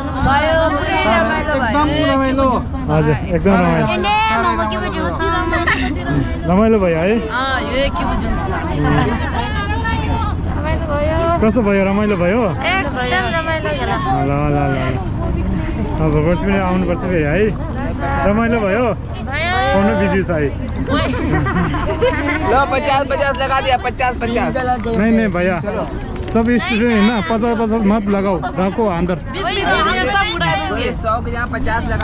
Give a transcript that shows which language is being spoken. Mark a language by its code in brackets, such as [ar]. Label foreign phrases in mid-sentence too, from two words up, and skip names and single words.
[ne] हजुर, एकदम रमाइलो रमाइलो भयो है। कस्तो भयो? रमाइलो भयो? ल ल ल अब वर्ष पनि आउनुपर्छ फेरि है। रमाइलो भयो? आउनु बिजी छ है। [hi] लो 50-50 लगा दिया, 50-50। नहीं भैया, सब स्टूडेंट है ना, 50-50 मत लगाओ, रखो अंदर। ये 100 के यहाँ 50 लगा।